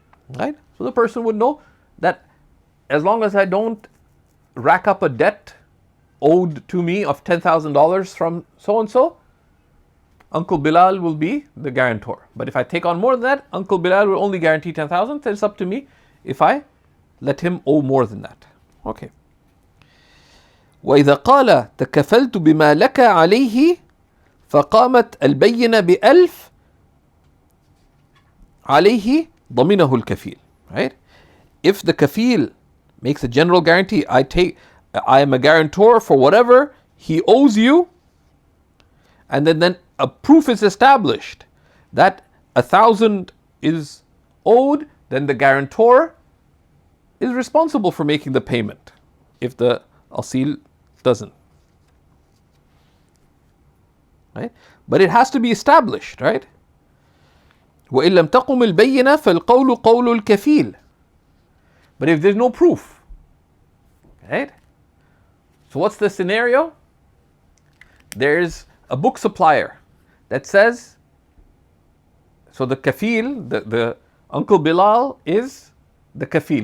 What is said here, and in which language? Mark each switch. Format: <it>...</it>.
<en>Right? So the person would know that as long as I don't rack up a debt owed to me of $10,000 from so and so, Uncle Bilal will be the guarantor. But if I take on more than that, Uncle Bilal will only guarantee 10,000. So it's up to me if I let him owe more than that. Okay.</en> <ar>وإذا قال تكفلت بما لك عليه فقامت البينة ب1000 عليه ضمنه الكفيل.</ar> <en>Right? If the kafil makes a general guarantee, I am a guarantor for whatever he owes you, and then a proof is established that 1,000 is owed, then the guarantor is responsible for making the payment if the asil doesn't. Right? But it has to be established, right?</en> <ar>وإن لم تقم البينة فالقول قول الكفيل.</ar> <en>But if there's no proof, right? So what's the scenario? There's a book supplier that says, so the kafil, the Uncle Bilal is the kafil.</en>